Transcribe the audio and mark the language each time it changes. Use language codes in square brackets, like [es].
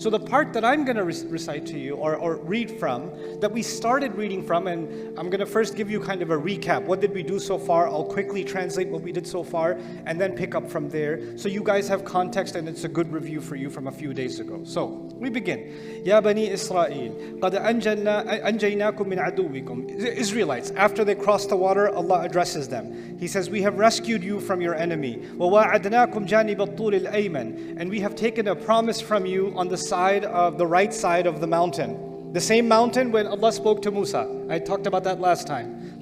[en] So the part that I'm going to recite to you or read from, that we started reading from, and I'm going to first give you kind of a recap. What did we do so far? I'll quickly translate what we did so far and then pick up from there. So you guys have context and it's a good review for you from a few days ago. So, We begin. [ar] Ya Bani Isra'il, قَدْ أَنْجَيْنَاكُمْ مِنْ عَدُوِّكُمْ. [en] The Israelites, after they cross the water, Allah addresses them. He says, we have rescued you from your enemy. [ar] وَوَاعَدْنَاكُمْ جَانِبَ الطُّولِ الْأَيْمَنِ. [en] And we have taken a promise from you on the side of the right side of the mountain. The same mountain when Allah spoke to Musa. I talked about that last time.